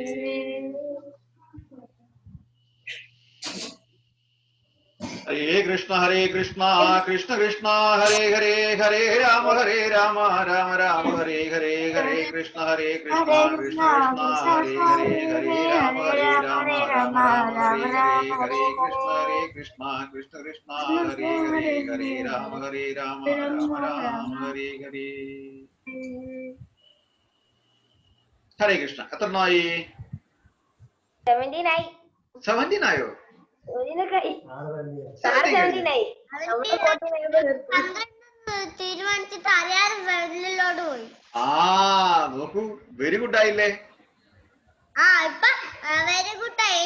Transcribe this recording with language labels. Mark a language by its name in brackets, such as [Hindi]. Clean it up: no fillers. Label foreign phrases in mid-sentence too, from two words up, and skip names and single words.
[Sanskrit] ഹരേ കൃഷ്ണ കൃഷ്ണ ഹരേ ഹരേ ഹരേ രാമ രാമ ഹരേ ഹരേ ഹരേ കൃഷ്ണ കൃഷ്ണ ഹരേ ഹരേ ഹരേ രാമ രാമ ഹരേ ഹരേ ഹരേ കൃഷ്ണ കൃഷ്ണ ഹരേ ഹരേ ഹരേ രാമ രാമ ഹരേ ഹരേ. [Malayalam] ഹരേ കൃഷ്ണ. എത്രണ്ണായി? 17 ആയോ? തീരുമാനിച്ചിട്ട് അറിയാതെ വെള്ളിലോട്ട് പോയി. നോക്കൂ, [English] very good [Malayalam] ആയില്ലേ? ഇപ്പൊ [English] very good [Malayalam] ആയി.